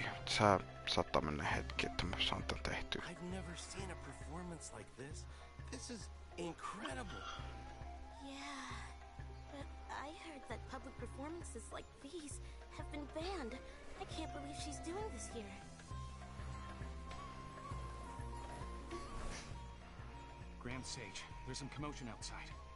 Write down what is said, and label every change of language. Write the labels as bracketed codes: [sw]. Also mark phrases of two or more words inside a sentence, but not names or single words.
[fi] Sä saattaa mennä hetki, että mä saan tän tehtyä. [en] I've never seen a performance like this. This is incredible. Yeah, but I heard that public performances like these have been banned. I can't believe she's doing this here. Grand Sage, there's some commotion outside.